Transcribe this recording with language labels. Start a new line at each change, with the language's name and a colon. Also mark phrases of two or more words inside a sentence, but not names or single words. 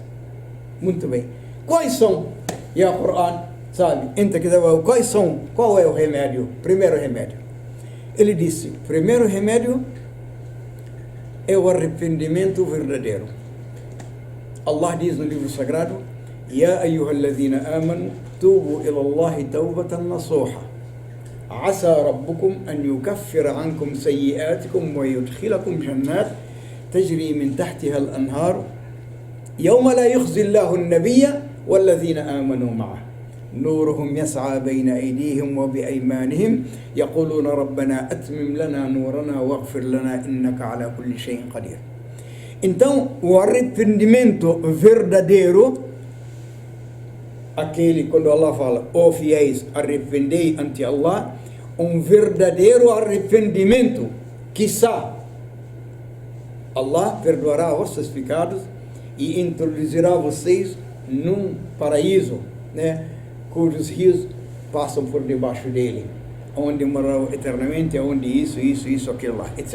Portuguese: Muito bem. Quais são? E o Coran, sabe, qual é o remédio? Primeiro remédio. Ele disse, primeiro remédio é o arrependimento verdadeiro. Allah diz no livro sagrado:
Arabic: يا أيها الذين آمنوا توبوا إلى الله توبة نصوحا عسى ربكم أن يكفر عنكم سيئاتكم ويدخلكم جنات تجري من تحتها الأنهار يوم لا يخزي الله النبي والذين آمنوا معه نورهم يسعى بين أيديهم وبأيمانهم يقولون ربنا أتمم لنا نورنا واغفر لنا إنك على كل شيء قدير.
Portuguese: Então, o arrependimento verdadeiro, aquele quando Allah fala, ó fiéis, arrependei ante Allah, um verdadeiro arrependimento, quiçá Allah perdoará vossos pecados e introduzirá vocês num paraíso, cujos rios passam por debaixo dele, onde morarão eternamente, onde isso, aquilo lá, etc.